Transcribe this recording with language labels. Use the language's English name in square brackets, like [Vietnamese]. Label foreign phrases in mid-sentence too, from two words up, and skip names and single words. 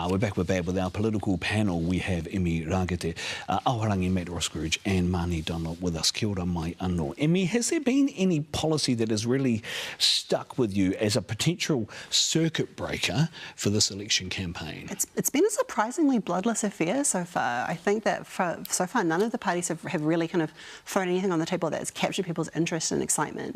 [English] We're back with our political panel. We have Emi Rakete, Aoharangi Matt Roskridge and Mani Dunlop with us. [Māori] Kia ora mai anō. [English] Emi, has there been any policy that has really stuck with you as a potential circuit breaker for this election campaign? It's been a surprisingly bloodless affair so far. I think that so far none of the parties have really kind of thrown anything on the table that's captured people's interest and excitement.